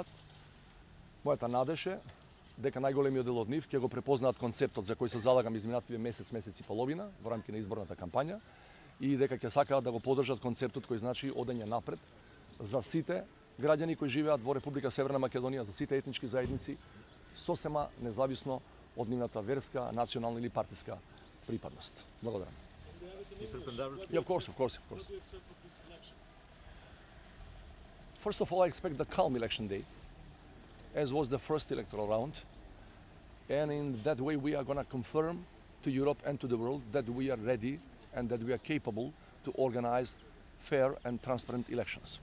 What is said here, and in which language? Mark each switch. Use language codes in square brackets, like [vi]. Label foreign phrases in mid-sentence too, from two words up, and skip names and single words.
[mk] Мојата надеж е дека најголемиот дел од нив ќе го препознаат концептот за кој се залагам изминативе месец и половина во рамки на изборната кампања и дека ќе сакаат да го поддржат концептот кој значи одење напред за сите граѓани кои живеат во Република Северна Македонија, за сите етнички заедници, сосема независно од нивната верска, национална или партиска припадност. Благодарам. [en] Yeah, of course. First of all, I expect the calm election day, as was the first electoral round. And in that way, we are going to confirm to Europe and to the world that we are ready and that we are capable to organize fair and transparent elections.